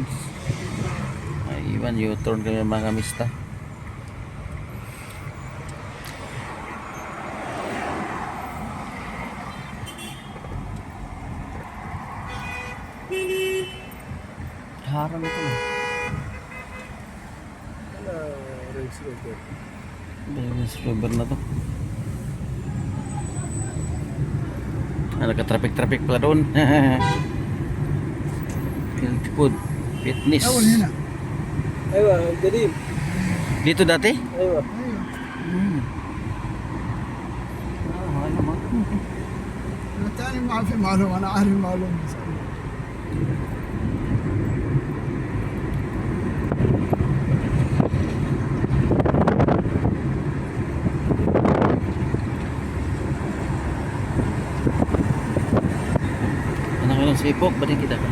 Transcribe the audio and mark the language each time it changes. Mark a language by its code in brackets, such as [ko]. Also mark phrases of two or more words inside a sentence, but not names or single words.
[tl] Ayun, U-turn kami mga mista. Harang ito. Ano, Range Rover. Range Rover na to. Nagka-traffic pala doon. [en] Health food, fitness. [ar] أول هنا ايوه قديم [tl] Dito dati? [ar] ايوه أيوه [tl] Hmm. Ah, ano ba? [ar] الثاني ما في معلومة أنا عارف المعلومة بس. [tl] Ano ka lang sa ipok? Ba't kita ka?